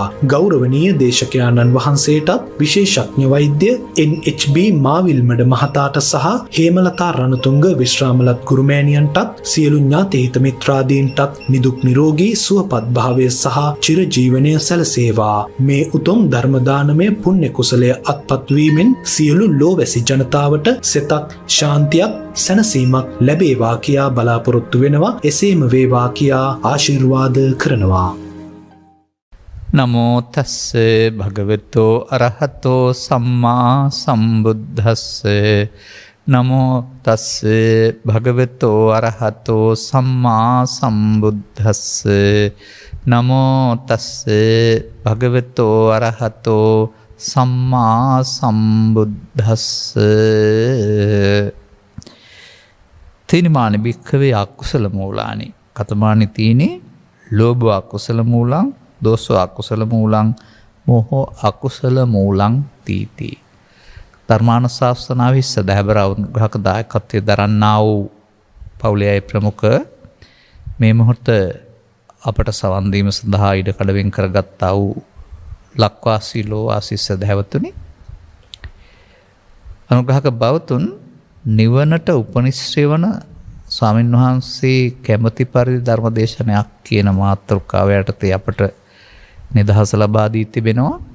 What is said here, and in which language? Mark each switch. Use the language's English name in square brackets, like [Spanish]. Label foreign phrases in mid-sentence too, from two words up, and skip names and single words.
[Sinhala] ගෞරවනීය දේශකයාණන් වහන්සේටත් විශේෂඥ වෛද්‍ය NHB මාවිල්මඩ මහතාට සහ හේමලතා රණතුංග විශ්‍රාමලත් ගුරුමෑණියන්ටත් සියලු ඥාති හිත මිත්‍රාදීන්ටත් නිදුක් නිරෝගී සුවපත් භාවය සහ චිරජීවනය සැලසේවා. මේ උතුම් ධර්ම දානමය පුණ්‍ය කුසලය අත්පත් වීමෙන් සියලු ලෝවැසි ජනතාවට සෙතක් ශාන්තියක් සැනසීමක් ලැබේවා කියා බලාපොරොත්තු වෙනවා. එසේම වේවා කියා ආශිර්වාද කරනවා. [Pali] නමෝ තස්ස භගවතෝ අරහතෝ සම්මා සම්බුද්දස්ස. නමෝ තස්ස භගවතෝ අරහතෝ සම්මා සම්බුද්දස්ස. නමෝ තස්ස භගවතෝ අරහතෝ සම්මා සම්බුද්දස්ස. තේනිමානි භික්ඛවේ අකුසල මූලානි කතමානි තීනේ ලෝභ අකුසල මූලං දෝසෝ අකුසල මූලං මෝහෝ අකුසල මූලං තීති. [Sinhala] ධර්මානුශාසනාවේ සදහබර අවුග්‍රහක දායකත්වයේ දරන්නා වූ පවුලේ අය ප්‍රමුඛ මේ මොහොත අපට සවන් දීම සඳහා ඉඩ කඩවෙන් කරගත්තා වූ ලක්වාසී ලෝවාසී සදහැවතුනි, අනුග්‍රහක බවතුන් නිවනට උපනිශ්‍රේ වන ස්වාමින් වහන්සේ කැමැති පරිදි ධර්මදේශනයක් කියන මාතෘකාව යටතේ අපට නිදහස ලබා දී තිබෙනවා.